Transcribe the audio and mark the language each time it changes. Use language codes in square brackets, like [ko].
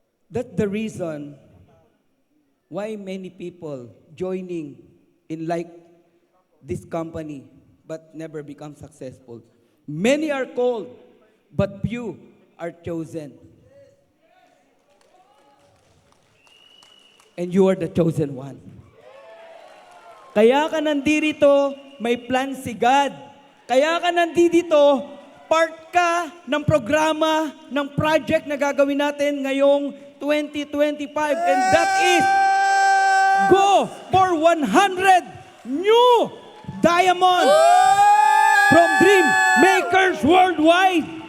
[en] That's the reason why many people joining in like this company but never become successful. Many are called, but few are chosen. And you are the chosen one. [tl] Kaya ka nandito, may plan si God. Kaya ka nandito, part ka ng programa, ng project na gagawin natin ngayong 2025. [en] And that is, go for 100 new diamonds from Dream Makers Worldwide.